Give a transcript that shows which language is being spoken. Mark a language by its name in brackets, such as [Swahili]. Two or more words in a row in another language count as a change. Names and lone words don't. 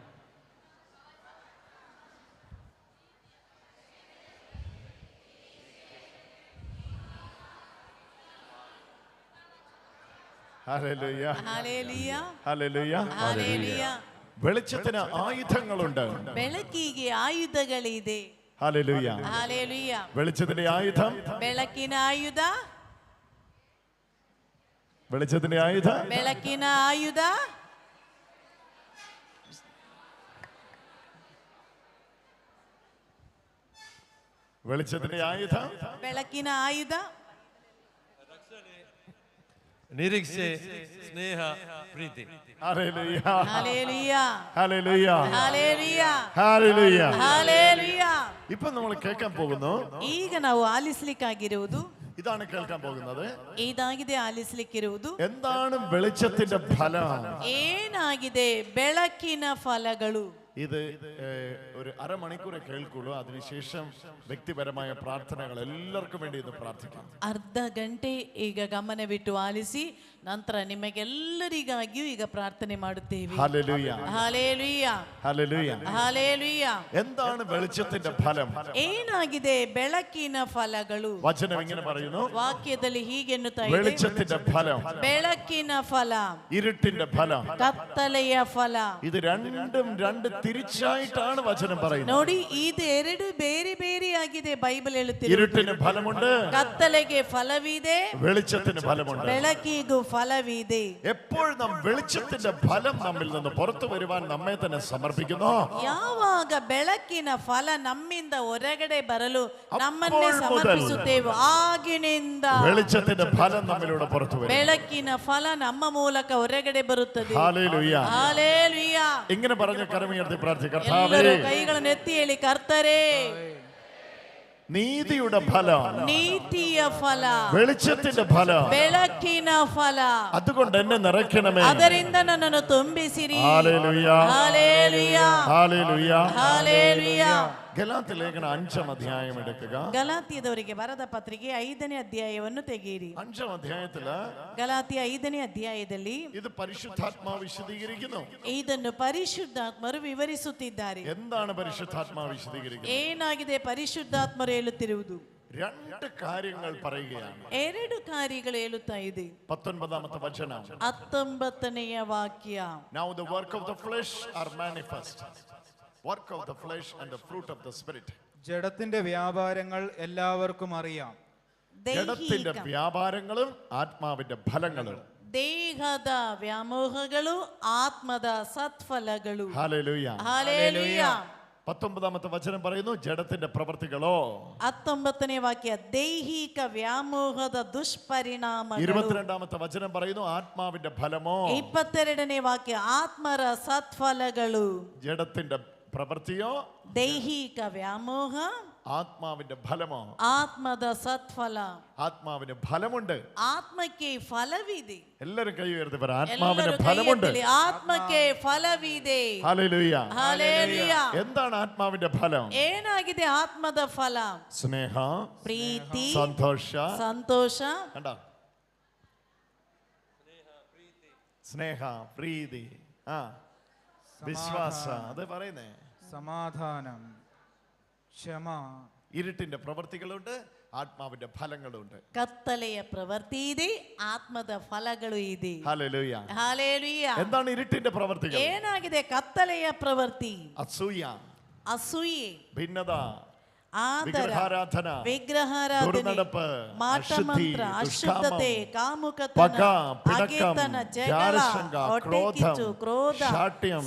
[Malayalam] Hallelujah. Hallelujah. Hallelujah. Hallelujah. വെളിച്ചത്തിന് ആയുധങ്ങളുണ്ട്. [Kannada] ಬೆಳಕಿಗೆ ಆಯುಧಗಳಿದೆ. Hallelujah. Hallelujah. [Malayalam] വെളിച്ചത്തിന്റെ ആയുധം. [Kannada] ಬೆಳಕಿನ ಆಯುಧ. [Malayalam] വെളിച്ചത്തിന്റെ ആയുധം. [Kannada] ಬೆಳಕಿನ ಆಯುಧ. [Malayalam] വെളിച്ചത്തിന്റെ ആയുധം. [Kannada] ಬೆಳಕಿನ ಆಯುಧ. ನಿರೀಕ್ಷೆ, ಸ್ನೇಹ, ಪ್ರೀತಿ. Hallelujah. Hallelujah. Hallelujah. Hallelujah. Hallelujah. Hallelujah. [Malayalam] ഇപ്പൊ നമ്മൾ കേൾക്കാൻ പോകുന്നു. [Kannada] ಈಗ ನಾವು ಆಲಿಸಲಿಕ್ಕಾಗಿರುವುದು [Malayalam] ഇതാണ് കേൾക്കാൻ പോകുന്നത്. [Kannada] ಇದಾಗಿದೆ ಆಲಿಸಲಿಕ್ಕಿರುವುದು. [Malayalam] എന്താണ് വെളിച്ചത്തിന്റെ ഫലം? [Kannada] ಏನಾಗಿದೆ ಬೆಳಕಿನ ಫಲಗಳು? [Malayalam] ഇത് ഒരു അരമണിക്കൂറെ കേൾക്കുള്ളൂ. അതിനുശേഷം വ്യക്തിപരമായ പ്രാർത്ഥനകൾ എല്ലാവർക്കും വേണ്ടി ഇത് പ്രാർത്ഥിക്കാം. [Kannada] ಅರ್ಧ ಗಂಟೆ ಈಗ ಗಮನವಿಟ್ಟು ಆಲಿಸಿ, ನಂತರ ನಿಮಗೆಲ್ಲರಿಗಾಗಿಯೂ ಈಗ ಪ್ರಾರ್ಥನೆ ಮಾಡುತ್ತೇವೆ. [Malayalam] ഹല്ലേലൂയ. [Kannada] ಹಾಲೇಲುಯ್ಯ. [Malayalam] ഹല്ലേലൂയ. [Kannada] ಹಾಲೇಲುಯ್ಯ. [Malayalam] എന്താണ് വെളിച്ചത്തിന്റെ ഫലം? [Kannada] ಏನಾಗಿದೆ ಬೆಳಕಿನ ಫಲಗಳು? [Malayalam] വചനം ഇങ്ങനെ പറയുന്നു. [Kannada] ವಾಕ್ಯದಲ್ಲಿ ಹೀಗೆನ್ನುತ್ತಾ ಇದೆ, [Malayalam] വെളിച്ചത്തിന്റെ ഫലം, [Kannada] ಬೆಳಕಿನ ಫಲ, [Malayalam] ഇരുട്ടിന്റെ ഫലം. [Kannada] ಕತ್ತಲೆಯ ಫಲ. [Malayalam] ഇത് രണ്ടും രണ്ട് തിരിച്ചായിട്ടാണ് വചനം വചനം പറയുന്നു. [Kannada] ನೋಡಿ ಇದು ಎರಡು ಬೇರೆ ಬೇರೆ ಆಗಿದೆ ಬೈಬಲ್ ಹೇಳುತ್ತಿದೆ. [Malayalam] ഇരുട്ടിന് ഫലമുണ്ട്, [Kannada] ಕತ್ತಲೆಗೆ ಫಲವಿದೆ, [Malayalam] വെളിച്ചത്തിന് ഫലമുണ്ട്. [Kannada] ಬೆಳಕಿಗೂ ಫಲವಿದೆ. [Malayalam] എപ്പോഴും നാം വെളിച്ചത്തിന്റെ ഫലം നമ്മിൽ നിന്ന് പുറത്തു വരുവാൻ നമ്മെ തന്നെ സമർപ്പിക്കുന്നു, [Kannada] ಯಾವಾಗ ಬೆಳಕಿನ ಫಲ ನಮ್ಮಿಂದ ಹೊರಗಡೆ ಬರಲು ನಮ್ಮನ್ನೇ ಸಮರ್ಪಿಸುತ್ತೇವೆ, ಆಗಿನಿಂದ [Malayalam] വെളിച്ചത്തിന്റെ ഫലം നമ്മിലൂടെ പുറത്തു വരും. [Kannada] ಬೆಳಕಿನ ಫಲ ನಮ್ಮ ಮೂಲಕ ಹೊರಗಡೆ ಬರುತ್ತದೆ. [Malayalam] ഹല്ലേലൂയ. [Kannada] ಹಲ್ಲೆಲೂಯ. [Malayalam] ഇങ്ങനെ പറഞ്ഞ കരമുയർത്തി പ്രാർത്ഥിക്കാം. [Kannada] ಎಲ್ಲರೂ ಕೈಗಳನ್ನು ಎತ್ತಿ ಹೇಳಿ, ಕರ್ತರೇ [Malayalam] നീതിയുടെ ഫലം, [Kannada] ನೀತಿಯ ಫಲ, [Malayalam] വെളിച്ചത്തിന്റെ ഫലം, [Kannada] ಬೆಳಕಿನ ಫಲ, [Malayalam] അതുകൊണ്ട് എന്നെ നിറയ്ക്കണമേ. [Kannada] ಅದರಿಂದ ನನ್ನನ್ನು ತುಂಬಿಸಿರಿ. [Malayalam] ഹല്ലേലൂയ. ഹല്ലേലൂയ. ഹല്ലേലൂയ. [Kannada] ಹಲ್ಲೆಲೂಯ. [Malayalam] ഗലാത്യ ലേഖനം 5-ാം അധ്യായം എടുക്കുക. [Kannada] ಗಲಾತ್ಯದವರಿಗೆ ಬರೆದ ಪತ್ರಿಕೆ 5ನೇ ಅಧ್ಯಾಯವನ್ನು ತೆಗೆಯಿರಿ. [Malayalam] 5-ാം അധ്യായത്തില് [Kannada] ಗಲಾತ್ಯ 5ನೇ ಅಧ್ಯಾಯದಲ್ಲಿ [Malayalam] ഇത് പരിശുദ്ധാത്മാവ് വിശദീകരിക്കുന്നു. [Kannada] ಇದನ್ನು ಪರಿಶುದ್ಧಾತ್ಮರು ವಿವರಿಸುತ್ತಿದ್ದಾರೆ. [Malayalam] എന്താണ് പരിശുദ്ധാത്മാവ് വിശദീകരിക്കുന്നത്? [Kannada] ಏನಾಗಿದೆ ಪರಿಶುದ್ಧಾತ್ಮರು ಹೇಳುತ್ತಿರುವುದು? [Malayalam] രണ്ട് കാര്യങ്ങൾ പറയുകയാണ്. [Kannada] ಎರಡು ಕಾರ್ಯಗಳು ಹೇಳುತ್ತಾ ಇದೆ. [Malayalam] 19-ാമത്തെ വചനം. [Kannada] 19ನೆಯ ವಾಕ್ಯ. [English] Now the work of the flesh are manifest. Work of the flesh and the fruit of the spirit. [Malayalam] ജഡത്തിന്റെ വ്യാപാരങ്ങൾ എല്ലാവർക്കും അറിയാം. ജഡത്തിന്റെ [Kannada] ದೈಹಿಕ [Malayalam] വ്യാപാരങ്ങളും ആത്മാവിന്റെ ഫലങ്ങളും. [Kannada] ದೇಹದ ವ್ಯಾಮೋಹಗಳು, ಆತ್ಮದ ಸತ್ಫಲಗಳು. [Malayalam] ഹല്ലേലൂയ. [Kannada] ಹಲ್ಲೆಲೂಯ. [Malayalam] 19-ാമത്തെ വചനം പറയുന്നു ജഡത്തിന്റെ പ്രവൃത്തികളോ. [Kannada] 19ನೇ ವಾಕ್ಯ ದೈಹಿಕ ವ್ಯಾಮೋಹದ ದುಷ್ಪರಿಣಾಮಗಳು. [Malayalam] 22-ാമത്തെ വചനം പറയുന്നു ആത്മാവിന്റെ ഫലമോ. [Kannada] 22ನೇ ವಾಕ್ಯ ಆತ್ಮರ ಸತ್ಫಲಗಳು. [Malayalam] ജഡത്തിന്റെ പ്രവൃത്തിയോ, [Kannada] ದೈಹಿಕ ವ್ಯಾಮೋಹ, [Malayalam] ആത്മാവിന്റെ ഫലമോ. [Kannada] ಆತ್ಮದ ಸತ್ಫಲ. [Malayalam] ആത്മാവിന് ഫലമുണ്ട്. [Kannada] ಆತ್ಮಕ್ಕೆ ಫಲವಿದೆ. [Malayalam] എല്ലാരും കൈ ഉയർത്തി പറ, ആത്മാവിന് [Kannada] ಎಲ್ಲರೂ ಕೈ [Malayalam] ഫലമുണ്ട്. [Kannada] ಎತ್ತಲಿ. ಆತ್ಮಕ್ಕೆ ಫಲವಿದೆ. [Malayalam] ഹല്ലേലൂയ. [Kannada] ಹಲ್ಲೆಲೂಯ. [Malayalam] എന്താണ് ആത്മാവിന്റെ ഫലം? [Kannada] ಏನಾಗಿದೆ ಆತ್ಮದ ಫಲ? [Malayalam] സ്നേഹ, [Kannada] ಪ್ರೀತಿ, [Malayalam] സന്തോഷ, [Kannada] ಸಂತೋಷ, [Malayalam] കണ്ടോ? സ്നേഹ, പ്രീതി, വിശ്വാസ, അത് പറയുന്നേ. സമാധാനം, ക്ഷമ. ഇരുട്ടിന്റെ പ്രവൃത്തികളുണ്ട്, ആത്മാവിന്റെ ഫലങ്ങളുണ്ട്. [Kannada] ಕತ್ತಲೆಯ ಪ್ರವೃತ್ತಿ ಇದೆ, ಆತ್ಮದ ಫಲಗಳು ಇದೆ. [Malayalam] ഹല്ലേലൂയ. [Kannada] ಹಲ್ಲೆಲೂಯ. [Malayalam] എന്താണ് ഇരുട്ടിന്റെ പ്രവൃത്തികൾ? [Kannada] ಏನಾಗಿದೆ ಕತ್ತಲೆಯ ಪ್ರವೃತ್ತಿ? [Malayalam] അസൂയ, [Kannada] ಅಸೂಯೆ, [Malayalam] ഭിന്നത, [Kannada] ಆದರ, [Malayalam] വിഗ്രഹാരാധന, [Kannada] ವಿಗ್ರಹಾರಾಧನೆ, [Malayalam] ദുർനടപ്പ്, [Kannada] ಮಾಟಮಂತ್ರ, ಅಶುದ್ಧತೆ, ಕಾಮುಕತನ, [Malayalam] പക, പിണക്കം, [Kannada] ಹಗೆತನ, ಜಗಳ, [Malayalam] ജാരശങ്ക, [Kannada] ಹೊಟ್ಟೆಕಿಚ್ಚು, ಕ್ರೋಧ, [Malayalam] ശാഠ്യം,